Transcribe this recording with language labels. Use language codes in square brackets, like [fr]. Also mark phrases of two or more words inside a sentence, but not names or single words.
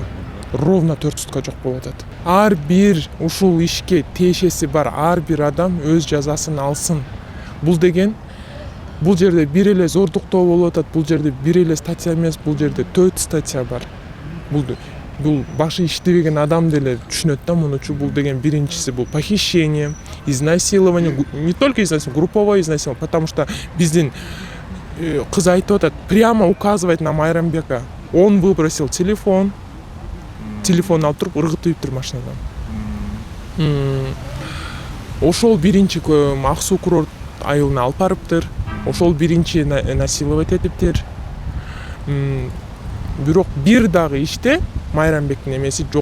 [ky] Ровно 4 сутка жок болуп атат. Ар бир ушул ишке тиешеси бар ар бир адам өз жазасын алсын. Бул деген бул жерде бир эле зордуктоо болуп атат, бул жерде бир эле статья эмес, бул жерде 4 статья бар. Бул башы иштебеген адам деле түшүнөт да мунучу. Бул деген биринчиси бул [ru] похищение, изнасилование, не только изнасилование, групповое изнасилование, потому что [ky] биздин кыз айтып атат, [ru] прямо указывает на Майрамбека. Он выбросил телефон [ky] алып туруп ыргытыптыр машинадан. Ошол биринчи Ак Суу курорт айылына алып барыптыр. Ошол биринчи насиловать этиптир. Бирок бир дагы иште Майрамбектин эмеси жок.